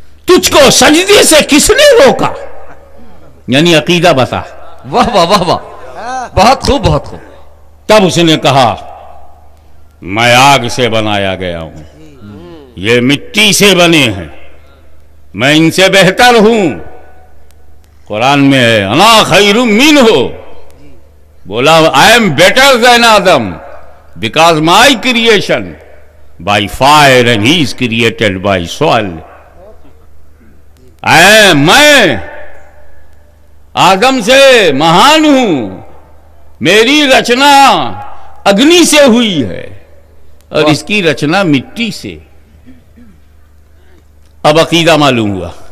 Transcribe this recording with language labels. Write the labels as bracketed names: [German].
[Urdu] تجھ کو سجدے سے کس نے روکا؟ یعنی عقیدہ بتا. واہ واہ واہ واہ، بہت خوب بہت خوب. تب اس نے کہا میں آگ سے بنایا گیا ہوں، یہ مٹی سے بنے ہیں، میں ان سے بہتر ہوں. قرآن میں ہے انا خیر منہ، بولا [English] I am better than Adam because my creation by fire and he is created by soil. [Urdu] میں آدم سے مہان ہوں، میری رچنا اگنی سے ہوئی ہے اور اس کی رچنا مٹی سے. اب عقیدہ معلوم ہوا